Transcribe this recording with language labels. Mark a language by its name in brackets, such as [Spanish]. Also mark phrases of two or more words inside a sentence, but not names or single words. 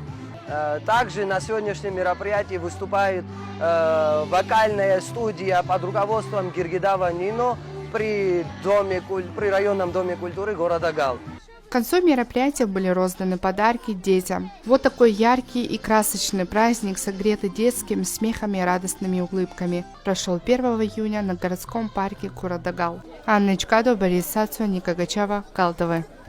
[Russian] Также на сегодняшнем мероприятии выступает вокальная студия под руководством Гиргидава Нино при районном доме культуры города Гал. К концу мероприятия были розданы подарки детям. Вот такой яркий и красочный праздник, согретый детским смехом и радостными улыбками, прошел 1 июня на городском парке города Гал. Анна Чкадо, Борис Сацу, Ника Гачава, Гал ТВ.